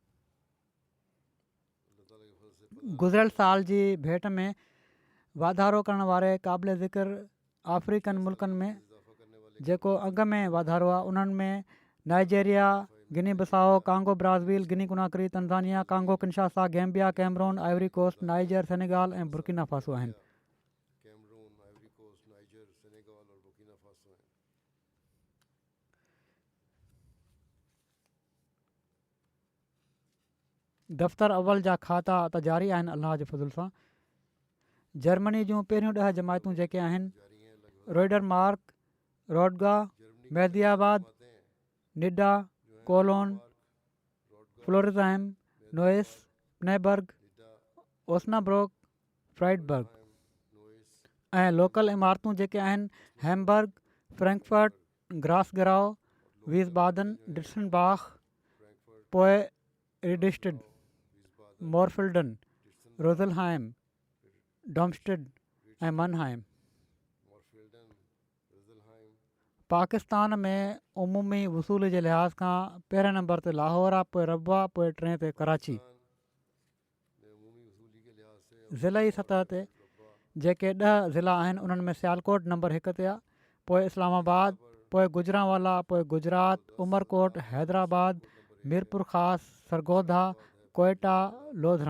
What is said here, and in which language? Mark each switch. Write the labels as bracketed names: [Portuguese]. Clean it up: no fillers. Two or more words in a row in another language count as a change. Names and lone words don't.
[Sindhi] गुज़िरियल साल जी भेट में वाधारो करण वारे क़ाबिल ज़िक्र अफ्रीकन मुल्कनि में जेको अंग में वाधारो आहे उन्हनि में नाइजेरिया, गिनी बिसाओ, कांगो ब्राज़ील, गिनी कुनाक्री, तंज़ानिया, कांगो किनशासा, गैम्बिया, कैमरून, आइवरी कोस्ट, नाइजर, सेनेगाल ऐं बुर्किना फासो आहिनि। दफ़्तर अव्वल जा खाता त जारी आहिनि अलाह जे फज़ुल सां। जर्मनी जूं पहिरियों 10 जमायतूं जेके आहिनि रोइडरमार्क, रोडगा, मेहदियाबाद, निडा, कोलोन, फ्लोरिज़ाइम, नोएस, नेबर्ग, ओस्नाब्रोक, फ्राइडबर्ग, ऐं लोकल इमारतूं जेके आहिनि हैम्बर्ग, फ्रैंकफर्ट, ग्रासगराउ, वीसबादन, डिटसनबाख, पोइ रिडिस्टिड, मोरफिल्डन, रोज़लहाइम, डॉम्स्टेड ऐं मनहाइम। पाकिस्तान में उमूमी वसूल जे लिहाज़ खां पहिरें नंबर ते लाहौर आहे, पोइ रबा, पोइ 3 ते कराची। ज़िलई सतह ते जेके 10 ज़िला आहिनि उन्हनि में सियालकोट नंबर 1 ते आहे, पोइ इस्लामाबाद, पोइ गुजरांवाला, पोइ गुजरात, उमरकोट, हैदराबाद, मीरपुर ख़ासि, सरगोधा, कोयटा, लोधरा।